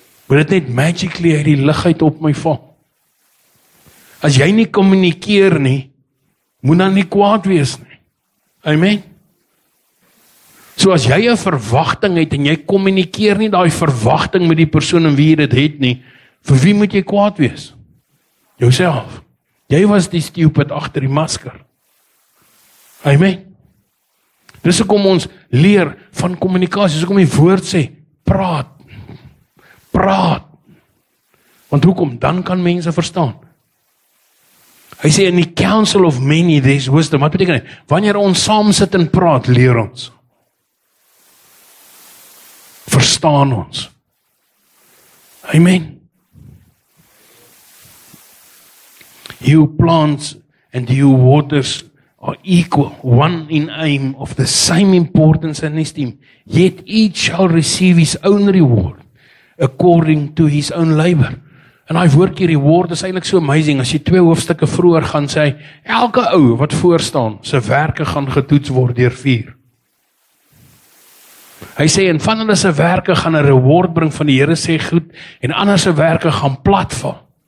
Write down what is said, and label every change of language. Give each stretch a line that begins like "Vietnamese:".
Afrikaans: Moet dit net magically uit die lug uit op my val? As jy nie kommunikeer nie, moet dan nie kwaad wees nie. Amen. So as jy 'n verwagting het en jy kommunikeer nie daai verwagting met die persoon en wie jy dit het nie, vir wie moet jy kwaad wees? Jouself. Jy was die stupid agter die masker. Amen. Dis hoekom ons leer van kommunikasie, dis hoekom die woord sê, praat. Praat. Want hoekom? Dan kan mense verstaan. Hy sê
English: in die council of many there's wisdom.
Afrikaans: Wat beteken dit? Wanneer ons saam sit en praat, leer ons. Verstaan ons. Amen.
English: He who plants and he who waters are equal, one in aim, of the same importance and esteem. Yet each shall receive his own reward according to his own labor.
Afrikaans: En hy woordjie reward is eintlik so amazing. As jy 2 hoofstukke vroeër gaan sê, elke ou wat voor staan, sy werke gaan getoets word deur 4. Hy sê, en van hulle se werke gaan 'n reward bring van die Here sê goed, en ander se werke gaan platval.